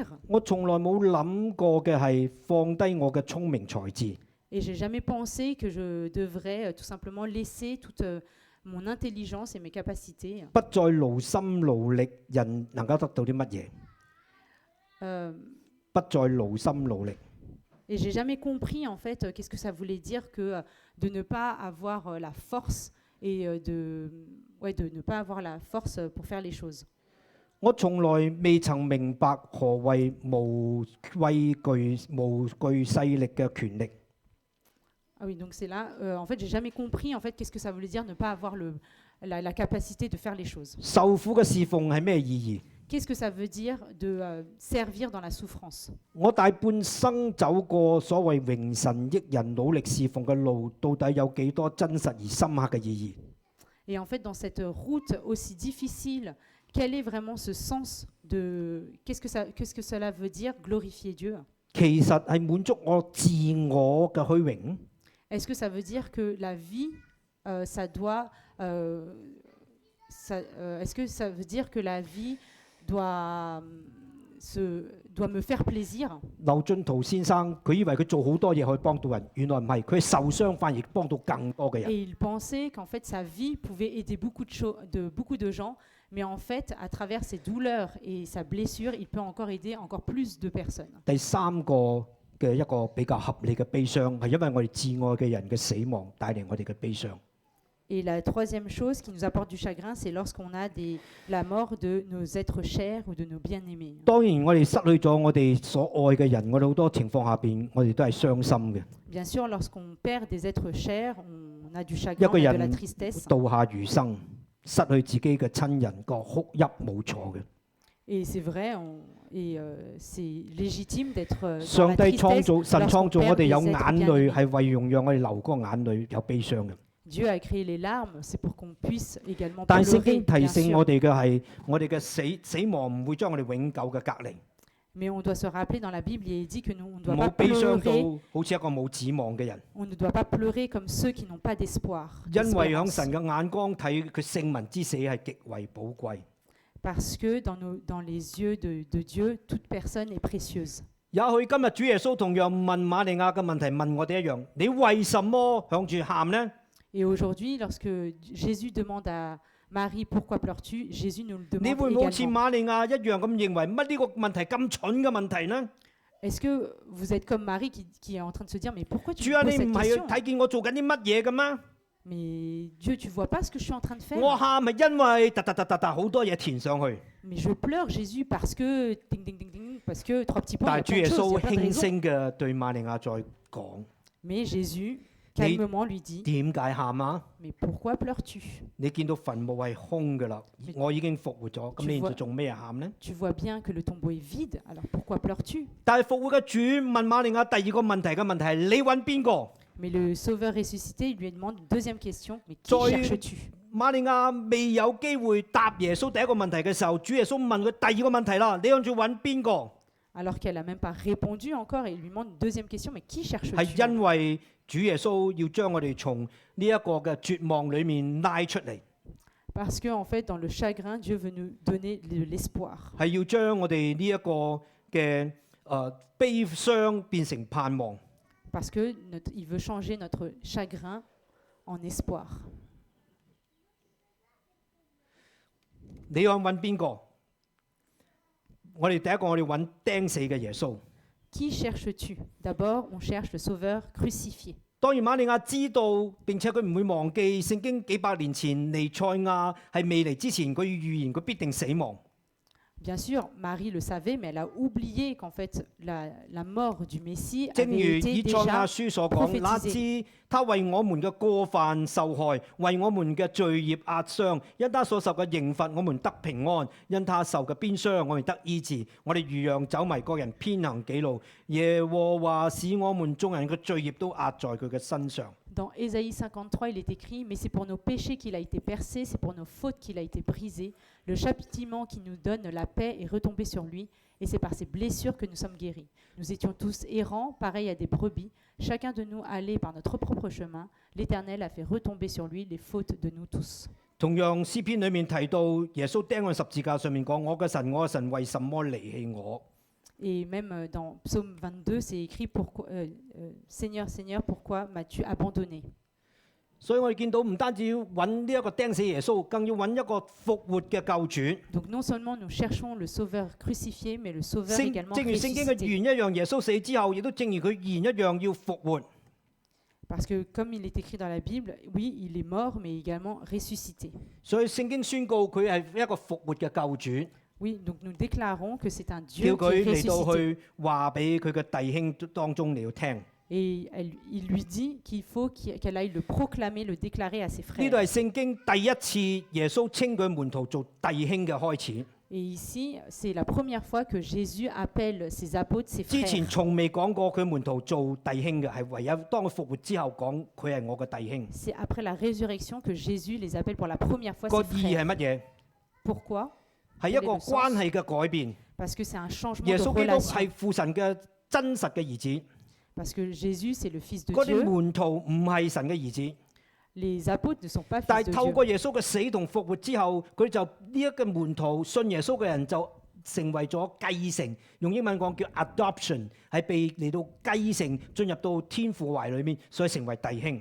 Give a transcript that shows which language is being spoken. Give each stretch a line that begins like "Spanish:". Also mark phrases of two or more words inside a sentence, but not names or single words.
Cantonese: 我從來冇諗過嘅係放低我嘅聰明才智，
French: Et j'ai jamais pensé que je devrais tout simplement laisser toute mon intelligence et mes capacités.
Cantonese: 不再勞心勞力，人能夠得到啲乜嘢？ Euh, 不再勞心勞力。
French: et j'ai jamais compris en fait qu'est-ce que ça voulait dire que de ne pas avoir la force et de ne pas avoir la force pour faire les choses.
Cantonese: 我從來未曾明白何謂無畏懼勢力嘅權力。
French: Ah oui, donc c'est là. En fait, j'ai jamais compris en fait qu'est-ce que ça voulait dire ne pas avoir la capacité de faire les choses.
Cantonese: 受苦嘅侍奉係咩意義？
French: Qu'est-ce que ça veut dire de servir dans la souffrance?
Cantonese: 我大半生走過所謂榮神益人、努力侍奉嘅路，到底有幾多真實而深刻嘅意義？
French: Et en fait, dans cette route aussi difficile, quel est vraiment ce sens de qu'est-ce que cela veut dire glorifier Dieu?
Cantonese: 其實係滿足我自我嘅虛榮。
French: Est-ce que ça veut dire que la vie, ça doit... est-ce que ça veut dire que la vie doit doit me faire plaisir.
Cantonese: 劉進圖先生佢以為佢做好多嘢可以幫到人，原來唔係，佢係受傷反而幫到更多嘅人。
French: Et il pensait qu'en fait sa vie pouvait aider beaucoup de gens, mais en fait à travers ses douleurs et sa blessure, il peut encore aider encore plus de personnes.
Cantonese: 第三個嘅一個比較合理嘅悲傷係因為我哋至愛嘅人嘅死亡帶嚟我哋嘅悲傷。
French: Et la troisième chose qui nous apporte du chagrin, c'est lorsqu'on a la mort de nos êtres chers ou de nos bien-aimés.
Cantonese: 當然我哋失去咗我哋所愛嘅人，我哋好多情況下邊我哋都係傷心嘅。
French: Bien sûr, lorsqu'on perd des êtres chers, on a du
Cantonese: 一
French: chagrin,
Cantonese: 個
French: on a de la
Cantonese: 人
French: tristesse.
Cantonese: 度下餘生，失去自己嘅親人個哭泣冇錯嘅。
French: Et c'est vrai, c'est légitime d'être dans
Cantonese: 上
French: la
Cantonese: 帝創
French: tristesse
Cantonese: 造神
French: lorsqu'on
Cantonese: 創造我
French: perd
Cantonese: 哋
French: des
Cantonese: 有
French: êtres
Cantonese: 眼淚，
French: bien-aimés.
Cantonese: 係為容讓我哋流嗰個眼淚有悲傷嘅。
French: Dieu a créé les larmes, c'est pour qu'on puisse également
Cantonese: 但係聖
French: pleurer,
Cantonese: 經提
French: bien
Cantonese: 醒
French: sûr.
Cantonese: 我哋嘅係，我哋嘅死亡唔會將我哋永久嘅隔離，
French: Mais on doit se rappeler dans la Bible, il est dit que nous, on ne
Cantonese: 唔
French: doit
Cantonese: 好
French: pas
Cantonese: 悲傷
French: pleurer,
Cantonese: 到好似一個冇指望嘅人。
French: on ne doit pas pleurer comme ceux qui n'ont pas d'espoir.
Cantonese: 因為響
French: d'espérance.
Cantonese: 神嘅眼光睇佢聖民之死係極為寶貴。
French: Parce que dans les yeux de Dieu, toute personne est précieuse.
Cantonese: 也許今日主耶穌同樣問瑪利亞嘅問題，問我哋一樣：你為什麼向住喊呢？
French: Et aujourd'hui, lorsque Jésus demande à Marie, pourquoi pleures-tu? Jésus nous le
Cantonese: 你
French: demande
Cantonese: 會唔會好似
French: également.
Cantonese: 瑪利亞一樣咁認為乜呢個問題咁蠢嘅問題呢？
French: Est-ce que vous êtes comme Marie qui est en train de se dire, mais pourquoi tu
Cantonese: 主
French: me
Cantonese: 啊，
French: poses
Cantonese: 你唔
French: cette
Cantonese: 係
French: question?
Cantonese: 睇見我做緊啲乜嘢嘅咩？
French: Mais Dieu, tu vois pas ce que je suis en train de faire?
Cantonese: 我喊係因為突好多嘢填上去，
French: Mais je pleure, Jésus, parce que ding, ding, ding, ding, parce que trois petits points,
Cantonese: 但
French: il y
Cantonese: 係
French: a
Cantonese: 主
French: plein
Cantonese: 耶
French: de choses, il y
Cantonese: 穌
French: a plein de
Cantonese: 輕
French: raisons.
Cantonese: 聲嘅對瑪利亞再講：
French: Mais Jésus, calmement, lui dit,
Cantonese: 點解喊啊？
French: mais pourquoi pleures-tu?
Cantonese: 你見到墳墓係空嘅啦，我已經復活咗，咁你主就做咩喊呢？
French: Tu vois bien que le tombeau est vide, alors pourquoi pleures-tu?
Cantonese: 但係復活嘅主問瑪利亞第二個問題嘅問題係：你揾邊個？
French: Mais le Sauveur ressuscité, il lui demande une deuxième question, mais qui Toi- cherches-tu?
Cantonese: 瑪利亞未有機會答耶穌第一個問題嘅時候，主耶穌問佢第二個問題啦：你向住揾邊個？
French: Alors qu'elle n'a même pas répondu encore, et il lui demande une deuxième question, mais qui
Cantonese: 係
French: cherches-tu?
Cantonese: 因為主耶穌要將我哋從呢一個嘅絕望裡面拉出嚟，
French: Parce que en fait, dans le chagrin, Dieu veut nous donner de l'espoir.
Cantonese: 係要將我哋呢一個嘅悲傷變成盼望。
French: Parce que il veut changer notre chagrin en espoir.
Cantonese: 你想揾邊個？我哋第一個，我哋揾釘死嘅耶穌。
French: Qui cherches-tu? D'abord, on cherche le Sauveur crucifié.
Cantonese: 當然瑪利亞知道並且佢唔會忘記聖經幾百年前彌賽亞係未嚟之前，佢預言佢必定死亡。
French: Bien sûr, Marie le savait, mais elle a oublié qu'en fait, la mort du Messie
Cantonese: 正如
French: avait été
Cantonese: 以賽亞
French: déjà
Cantonese: 書所講，那知他為我們嘅過犯受害，為我們嘅罪孽壓傷，因他所受嘅刑罰，我們得平安；因他受嘅鞭傷，我們得醫治。我哋如羊走迷，各人偏行己路，耶和華使我們眾人嘅罪孽都壓在佢嘅身上。
French: Dans Ésaïe 53, il est écrit, mais c'est pour nos péchés qu'il a été percé, c'est pour nos fautes qu'il a été brisé. Le châtiment qui nous donne la paix est retombé sur lui, et c'est par ses blessures que nous sommes guéris. Nous étions tous errants, pareils à des brebis. Chacun de nous allait par notre propre chemin. L'Éternel a fait retomber sur lui les fautes de nous tous.
Cantonese: 同樣詩篇裏面提到耶穌釘喺十字架上面講：我嘅神，我嘅神，為什麼離棄我？
French: Et même dans Psaume 22, c'est écrit Seigneur, Seigneur, pourquoi m'as-tu abandonné?
Cantonese: 所以我哋見到唔單止要揾呢一個釘死耶穌，更要揾一個復活嘅救主。
French: Donc non seulement nous cherchons le Sauveur crucifié, mais le Sauveur
Cantonese: 正
French: également
Cantonese: 如聖經嘅
French: ressuscité.
Cantonese: 預言一樣，耶穌死之後，亦都正如佢預言一樣要復活。
French: Parce que comme il est écrit dans la Bible, oui, il est mort, mais également ressuscité.
Cantonese: 所以聖經宣告佢係一個復活嘅救主，
French: Oui, donc nous déclarons que c'est un
Cantonese: 叫
French: Dieu qui
Cantonese: 佢
French: est
Cantonese: 嚟到
French: ressuscité.
Cantonese: 去話俾佢嘅弟兄當中嚟到聽。
French: Et il lui dit qu'il faut qu'elle aille le proclamer, le déclarer à ses
Cantonese: 呢度
French: frères.
Cantonese: 係聖經第一次耶穌稱佢門徒做弟兄嘅開始，
French: Et ici, c'est la première fois que Jésus appelle ses apôtres, ses
Cantonese: 之前
French: frères.
Cantonese: 從未講過佢門徒做弟兄嘅，係唯有當佢復活之後講佢係我嘅弟兄。
French: C'est après la résurrection que Jésus les appelle pour la première fois
Cantonese: 個
French: ses
Cantonese: 意義
French: frères.
Cantonese: 係乜嘢？
French: Pourquoi?
Cantonese: 係一個關係嘅改變。
French: Parce que c'est un changement
Cantonese: 耶
French: de
Cantonese: 穌基督
French: relation.
Cantonese: 係父神嘅真實嘅兒子，
French: Parce que Jésus, c'est le Fils de
Cantonese: 嗰啲
French: Dieu.
Cantonese: 門徒唔係神嘅兒子。
French: Les apôtres ne sont pas
Cantonese: 但
French: fils
Cantonese: 係
French: de
Cantonese: 透
French: Dieu.
Cantonese: 過耶穌嘅死同復活之後，佢就呢一個門徒信耶穌嘅人就成為咗繼承，用英文講叫 adoption， 係被嚟到繼承進入到天父懷裏面，所以成為弟兄。